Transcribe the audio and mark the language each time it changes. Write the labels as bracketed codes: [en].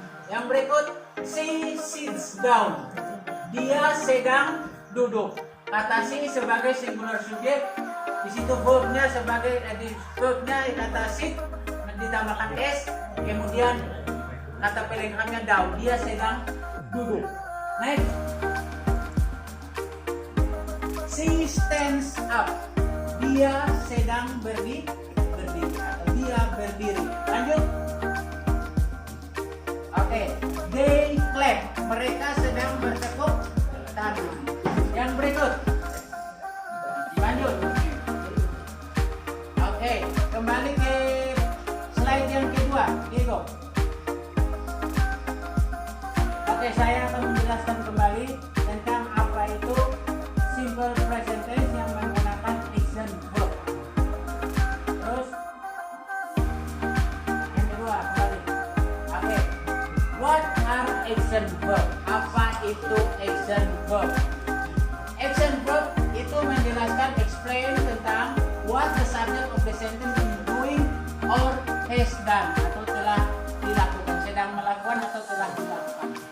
[id] Yang berikut, [en] she sits down. [id] Dia sedang duduk. Kata she sebagai singular subjek, di situ verbnya sebagai verbnya kata sit ditambahkan s, kemudian kata pelengkapnya down. Dia sedang duduk. [en] Next, she stands up. [id] Dia sedang berdiri atau dia berdiri. Lanjut. Oke, [en] they clap. [id] Mereka sedang bertepuk tangan. Yang berikut. Lanjut. Oke, kembali ke slide yang kedua. Diego. Oke, saya akan menjelaskan kembali tentang apa itu simple present tense yang menggunakan action verb. Terus yang kedua kembali. [en] Oke, what are action verb? [id] Apa itu [en] action verb? Action verb [id] itu menjelaskan, [en] explain tentang what the subject of the sentence is doing or has done, [id] atau telah dilakukan, sedang melakukan atau telah dilakukan.